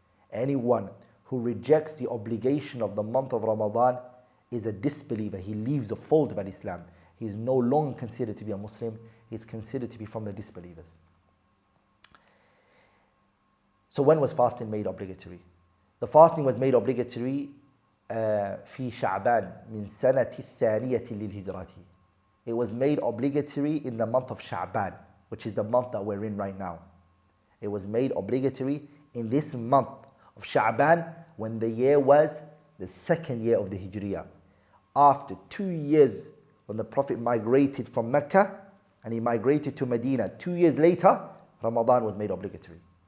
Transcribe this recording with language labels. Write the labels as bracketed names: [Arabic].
[English] Anyone who rejects the obligation of the month of Ramadan is a disbeliever. He leaves the fold of Islam. He is no longer considered to be a Muslim. He is considered to be from the disbelievers. So when was fasting made obligatory? The fasting was made obligatory [Arabic] في شعبان من سنة الثانية للهجرة. [English] It was made obligatory in the month of Sha'ban, which is the month that we're in right now. It was made obligatory in this month of Sha'ban when the year was the second year of the Hijriya. After 2 years when the Prophet migrated from Mecca and he migrated to Medina, 2 years later, Ramadan was made obligatory.